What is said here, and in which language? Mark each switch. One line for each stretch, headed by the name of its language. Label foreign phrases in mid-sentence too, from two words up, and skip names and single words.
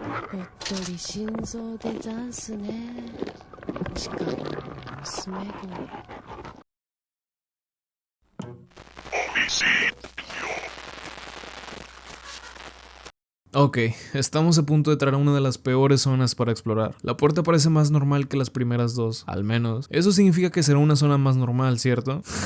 Japanese: おっとり心臓でざんすね。しかも娘子。
Spanish: Ok, estamos a punto de entrar a una de las peores zonas para explorar. La puerta parece más normal que las primeras dos, al menos. Eso significa que será una zona más normal, ¿cierto?